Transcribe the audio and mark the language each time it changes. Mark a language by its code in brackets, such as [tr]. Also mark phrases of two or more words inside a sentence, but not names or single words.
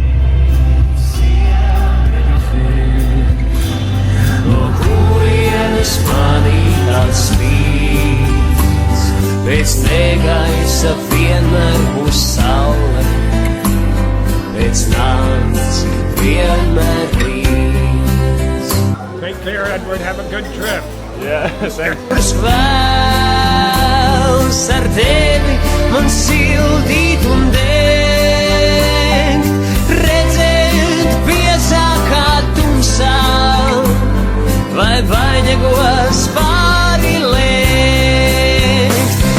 [lv] No kurienes manī tāds spīdz, pēc negaisa vienmēr būs saule, pēc nakts vienmēr rīts. [en] Take care, Edward. Have a good trip. Yeah, [lv] Kurš vēls ar tevi man sildīt un degt, redzēt piesākā tumsā, vai vainagos pāri lēkt.